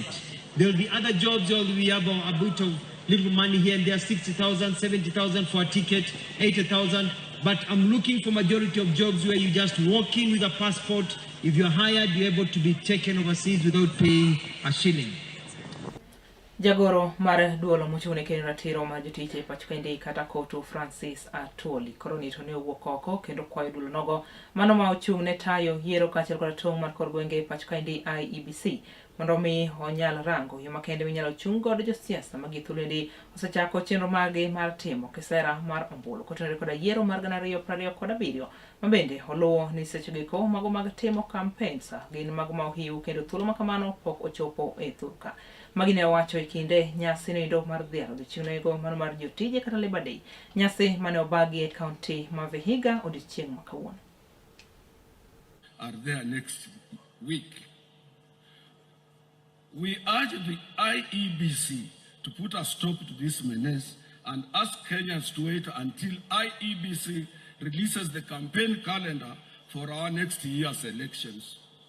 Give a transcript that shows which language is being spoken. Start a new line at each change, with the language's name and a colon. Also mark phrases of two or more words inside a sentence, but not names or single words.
English: There will be other jobs where we have a bit of little money here and there, 60,000, 70,000 for a ticket, 80,000. But I'm looking for majority of jobs where you just walk in with a passport. If you're hired, you're able to be taken overseas without paying a shilling.
Luo (Kenya and Tanzania): Jagoro mar duolo mochune kendo ratiro mar jotiche Pacho Kaindi kata Koto Francis Atwoli koronito ne owuok oko kendo kwayo duolo nogo mano ma ochung' ne tayo yiero kaachiel kod tong' mar kor gwenge Pacho Kaindi IEBC mondo mi onyal rango yo makende minyalo chung' godo josiasa ma githulendi osechako chenro mage mar timo kisera mar ombulu kotenore koda yiero mar 2027 mabende oluwo ni sechegiko mago mag timo campaigns gin mago ma ohiu kendo thuolo makamano pok ochopo e thurka magine wacho kinde nyasi nido mar dhialo odiochieng'nego mano mar jotije kata Labor Day nyasi mane obagi e kaunti ma Vihiga odiochieng' ma kawuono.
English: Are there next week. We urge the IEBC to put a stop to this menace and ask Kenyans to wait until IEBC releases the campaign calendar for our next year's elections.